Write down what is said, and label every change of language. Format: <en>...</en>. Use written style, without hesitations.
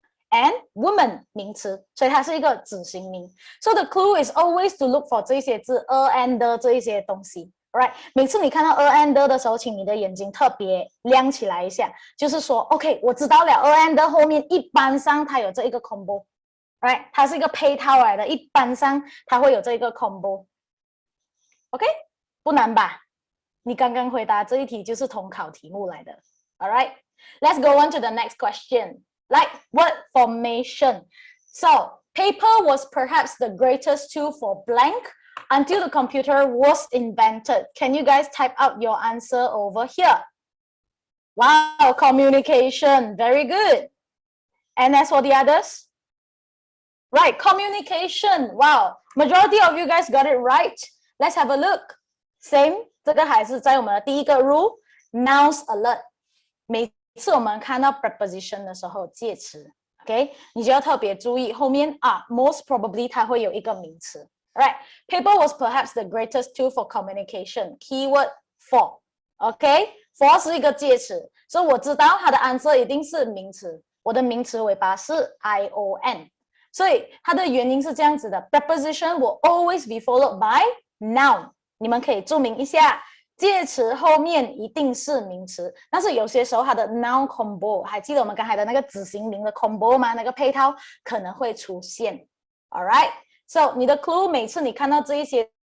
<en>and woman</en> <zh>名词所以它是一个子型名</zh> <en>so the clue is always to look for</en> <zh>这些字 and 这一些东西</zh> <en>alright</en> <zh>每次你看到 and 的时候请你的眼睛特别亮起来一下就是说</zh> <en>OK</en> <zh>我知道了 and 后面一般上它有这一个 combo</zh> <en>Right,</en> <zh>它是一个配套来的，一般上它会有这个 combo。 OK， 不难吧？你刚刚回答这一题就是统考题目来的。</zh> <en>All right, let's go on to the next question. Like word formation. So paper was perhaps the greatest tool for blank until the computer was invented. Can you guys type out your answer over here? Wow, communication, very good. And as for the others? Right, communication. Wow, majority of you guys got it right. Let's have a look. Same,</en> <zh>这个还是在我们的第一个 rule,</zh> <en>nouns alert.</en> <zh>每次我们看到 preposition 的时候，介词 ，OK， 你就要特别注意后面</zh> <en>most probably</en> <zh>它会有一个名词。</zh> <en>Right, paper was perhaps the greatest tool for communication. Keyword for, OK,</en> <zh>for 是一个介词，所以我知道它的 answer 一定是名词。我的名词尾巴是 ion。所以它的原因是这样子的</zh> <en>preposition will always be followed by noun</en> <zh>你们可以注明一下介词后面一定是名词但是有些时候它的 noun combo 还记得我们刚才的那个子型名的 combo 吗那个配套可能会出现</zh> <en>alright so</en> <zh>你的 clue 每次你看到这一些</zh>